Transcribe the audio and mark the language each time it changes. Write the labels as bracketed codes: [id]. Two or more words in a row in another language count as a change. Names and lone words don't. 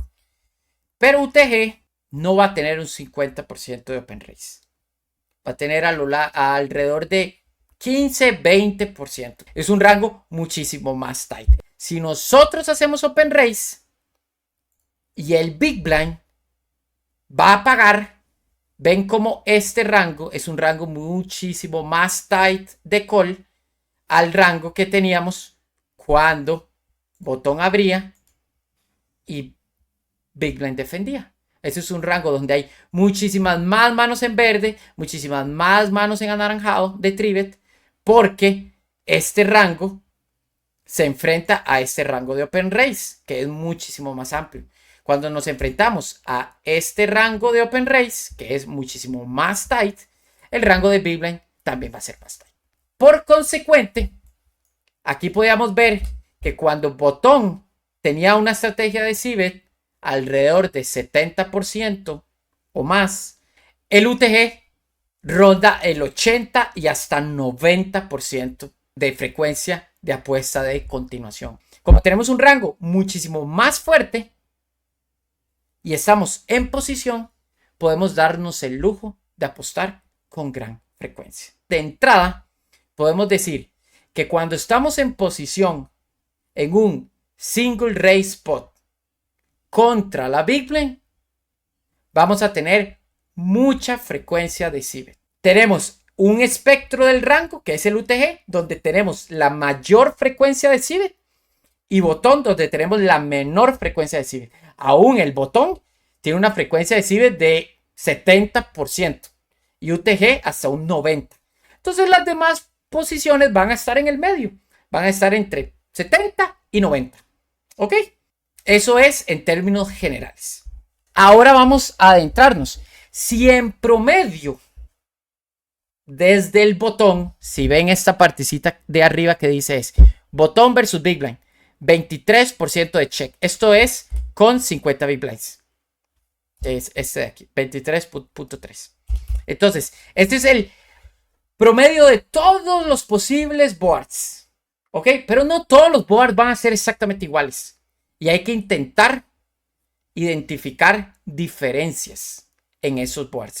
[es] Pero UTG no va a tener un 50% de [en] open race. [es] Va a tener alrededor de 15-20%. Es un rango muchísimo más tight. Si nosotros hacemos [en] open race [es] y el [en] big blind [es] va a pagar, ven como este rango es un rango muchísimo más tight de call al rango que teníamos cuando botón abría y [en] big blind [es] defendía. Ese es un rango donde hay muchísimas más manos en verde, muchísimas más manos en anaranjado de trivet, porque este rango se enfrenta a este rango de [en] open race, [es] que es muchísimo más amplio. Cuando nos enfrentamos a este rango de [en] open race, [es] que es muchísimo más tight, el rango de [en] big blind [es] también va a ser más tight. Por consecuente, aquí podíamos ver que cuando botón tenía una estrategia de C-bet alrededor de 70% o más, el UTG ronda el 80 y hasta 90% de frecuencia de apuesta de continuación. Como tenemos un rango muchísimo más fuerte y estamos en posición, podemos darnos el lujo de apostar con gran frecuencia. De entrada, podemos decir que cuando estamos en posición en un [en] single race spot [es] contra la [en] big blind, [es] vamos a tener mucha frecuencia de C-bet. Tenemos un espectro del rango, que es el UTG, donde tenemos la mayor frecuencia de C-bet, y botón, donde tenemos la menor frecuencia de C-bet. Aún el botón tiene una frecuencia de C-bet de 70% y UTG hasta un 90%. Entonces las demás posiciones van a estar en el medio, van a estar entre 70 y 90. ¿Ok? Eso es en términos generales. Ahora vamos a adentrarnos. Si en promedio, desde el botón, si ven esta partecita de arriba que dice es botón versus [en] big blind, [es] 23% de check. Esto es con 50 [en] big blinds. [es] Es este de aquí, 23.3. Entonces, este es el promedio de todos los posibles boards. ¿Ok? Pero no todos los boards van a ser exactamente iguales. Y hay que intentar identificar diferencias en esos boards.